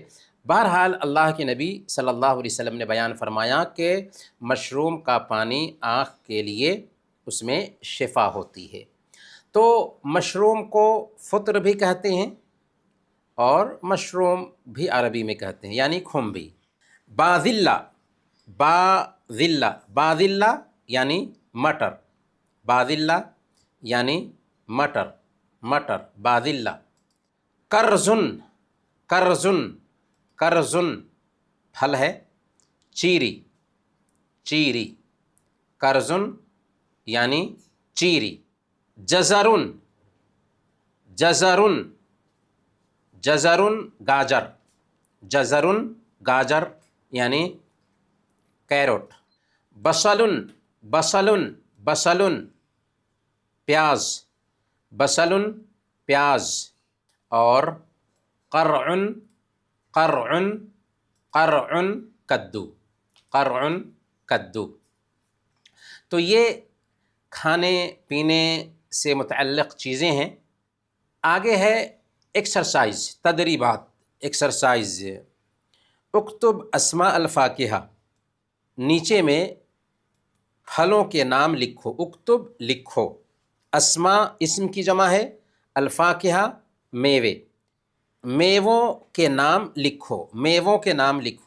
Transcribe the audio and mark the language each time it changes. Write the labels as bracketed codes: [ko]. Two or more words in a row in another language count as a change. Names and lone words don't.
[ur] بہرحال اللہ کے نبی صلی اللہ علیہ وسلم نے بیان فرمایا کہ مشروم کا پانی آنکھ کے لیے اس میں شفا ہوتی ہے۔ تو مشروم کو فطر بھی کہتے ہیں اور مشروم بھی عربی میں کہتے ہیں، یعنی کھمبی۔ باذلہ، باذلہ، باذلہ یعنی مٹر، باذلہ یعنی مٹر، مٹر، باذلہ۔ کرزن، کرزن، کرزن پھل ہے، چیری، چیری، کرزن یعنی چیری۔ جزرن، جزرن، جزرن گاجر، جزرن گاجر یعنی کیروٹ۔ بصلن، بصلن، بصلن پیاز، بصلن پیاز۔ اور قرعن، قرعن، قرعن کدو، قرعن کدو۔ تو یہ کھانے پینے سے متعلق چیزیں ہیں۔ آگے ہے ایکسرسائز، تدریبات، ایکسرسائز۔ [ar] اکتب اسماء الفاکہہ، [ur] نیچے میں پھلوں کے نام لکھو، اکتب لکھو، اسماء اسم کی جمع ہے، الفاکہہ میوے، میووں کے نام لکھو، میووں کے نام لکھو۔